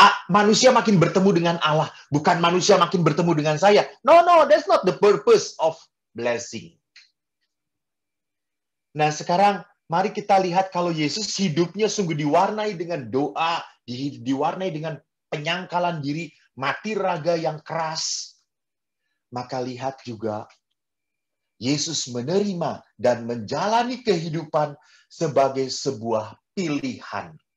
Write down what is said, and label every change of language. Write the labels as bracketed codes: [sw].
[id] Manusia makin bertemu dengan Allah, bukan manusia makin bertemu dengan saya. [en] No, that's not the purpose of blessing. [id] Nah, sekarang mari kita lihat kalau Yesus hidupnya sungguh diwarnai dengan doa, diwarnai dengan penyangkalan diri, mati raga yang keras. Maka lihat juga, Yesus menerima dan menjalani kehidupan sebagai sebuah pilihan.